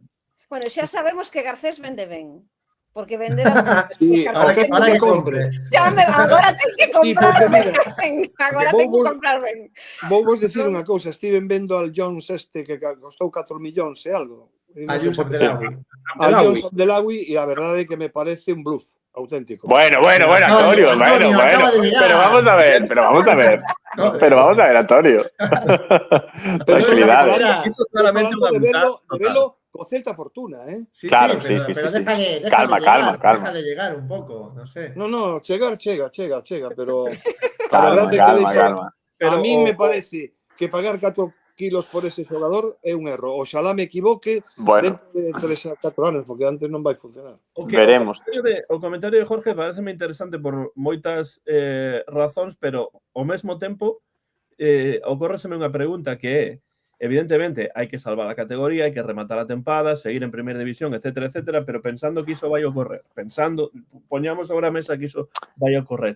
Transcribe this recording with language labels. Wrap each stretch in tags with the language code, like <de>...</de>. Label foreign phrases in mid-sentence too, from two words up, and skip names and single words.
<gl>Bueno, xa sabemos que Garcés vende ben. Porque vender a...</gl> <es>Sí, Ahora que compre.</es> <gl>Agora ten que comprar Sí, ben. Agora ten que comprar ben. Vou vos decir unha cousa, estiven vendo al Jones que costou 4 millóns e algo. A Josep Delawi. Al Jones Delawi e a verdade é que me parece un bluff auténtico.</gl> <es>Bueno, Antonio, pero vamos a ver, Antonio. Tranquilidad. Eso claramente de verlo con Celta Fortuna, ¿eh? Sí, Claro, sí, sí. déjale Calma. Déjale llegar un pouco, no sé. No,</es> <gl>chega, pero</gl> <es>Calma. a mí me parece que pagar 4 kilos por ese</es> <gl>xogador é un erro. Oxalá me equivoque Bueno, dentro de 3 a 4 anos, porque antes non vai funcionar. veremos. O comentario de Jorge pareceme interesante por moitas razóns, pero ao mesmo tempo ocórreseme unha pregunta que é, evidentemente, hai que salvar a categoría, hai que rematar a tempada, seguir en primeira división, etcétera, pero pensando que iso vai ocorrer, poñamos sobre a mesa que iso vai ocorrer.</gl>